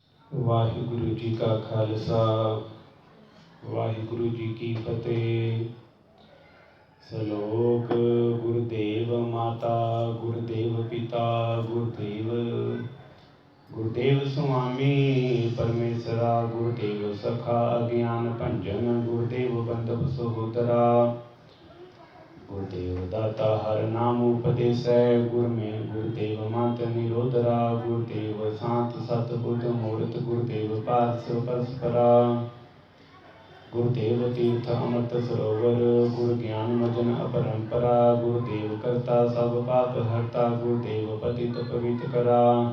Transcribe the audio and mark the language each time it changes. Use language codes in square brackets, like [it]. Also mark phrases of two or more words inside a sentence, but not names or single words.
[hi] वाहिगुरु जी का खालसा वाहिगुरु जी की फतेह। सलोक गुरुदेव माता गुरुदेव पिता गुरुदेव स्वामी परमेश्वरा गुरुदेव सखा अज्ञान भंजन गुरुदेव बंधव सहोदरा गुरुदेव दाता हर नाम उपदेश गुर में गुरुदेव मंत्र निरोधरा गुरुदेव शांत सत बुद्ध मूर्त गुरुदेव पार्श परस्परा गुरुदेव तीर्थ अमृत सरोवर गुरु ज्ञान मजन अपरंपरा गुरुदेव करता सब पाप हरता गुरुदेव पतित पवित्र करा